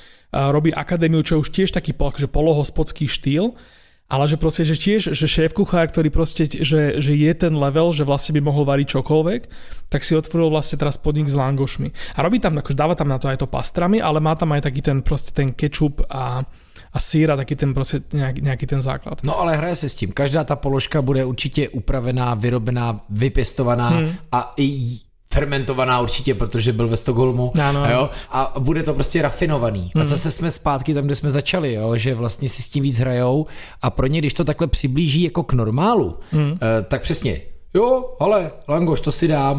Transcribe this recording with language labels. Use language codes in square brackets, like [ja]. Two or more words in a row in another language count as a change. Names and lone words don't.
[sk] Robí akadémiu, čo už tiež taký že polohospodský štýl, ale že proste, že tiež, že šéf-kuchár, ktorý proste, že je ten level, že vlastne by mohol variť čokoľvek, tak si otvoril vlastne teraz podnik s langošmi. A robí tam, akože dáva tam na to aj to pastrami, ale má tam aj taký ten proste ten kečup a sír a taký ten proste nejaký ten základ. [cs] No ale hraje se s tím. Každá ta položka bude určitě upravená, vyrobená, vypěstovaná a i fermentovaná určitě, protože byl ve Stockholmu. Ano. Jo? A bude to prostě rafinovaný. A zase jsme zpátky tam, kde jsme začali, jo? Že vlastně si s tím víc hrajou a pro ně, když to takhle přiblíží jako k normálu, tak přesně, jo, ale langoš, to si dám.